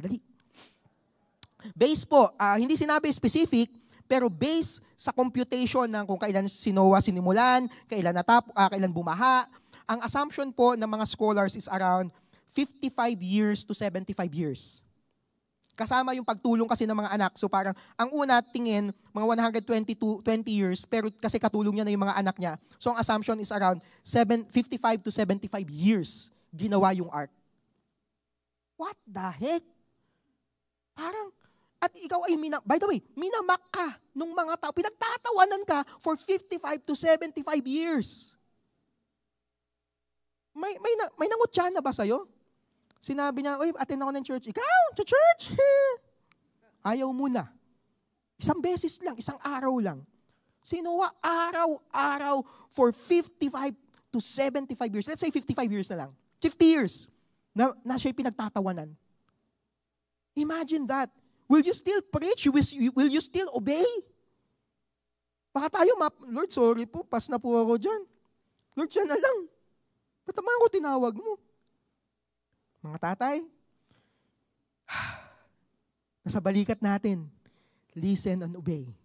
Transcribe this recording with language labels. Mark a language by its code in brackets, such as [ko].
[tl] Dali. Base po, hindi sinabi specific, pero base sa computation ng kung kailan si Noah sinimulan, kailan bumaha, ang assumption po ng mga scholars [en] is around 55 years to 75 years. [tl] Kasama yung pagtulong kasi ng mga anak. So parang, ang una, tingin, mga 120 to 20 years, pero kasi katulong niya na yung mga anak niya. So ang assumption [en] is around 55 to 75 years [tl] ginawa yung ark. [en] What the heck? [tl] Parang, at ikaw ay [en] by the way, [tl] minamak ka nung mga tao. Pinagtatawanan ka [en] for 55 to 75 years. [tl] May nangutya na ba sa'yo? Sinabi niya, attend ako ng church. Ikaw, to church? Ayaw muna. Isang beses lang, isang araw lang. Si Noah, araw-araw [en] for 55 to 75 years. Let's say 55 years [tl] na lang. 50 years na siya'y pinagtatawanan. [en] Imagine that. Will you still preach? Will you still obey? [tl] Baka tayo, Lord, sorry po, pas na po ako dyan. Lord, siya na lang. Ba't naman ako tinawag mo? Mga tatay, nasa balikat natin, [en] listen and obey.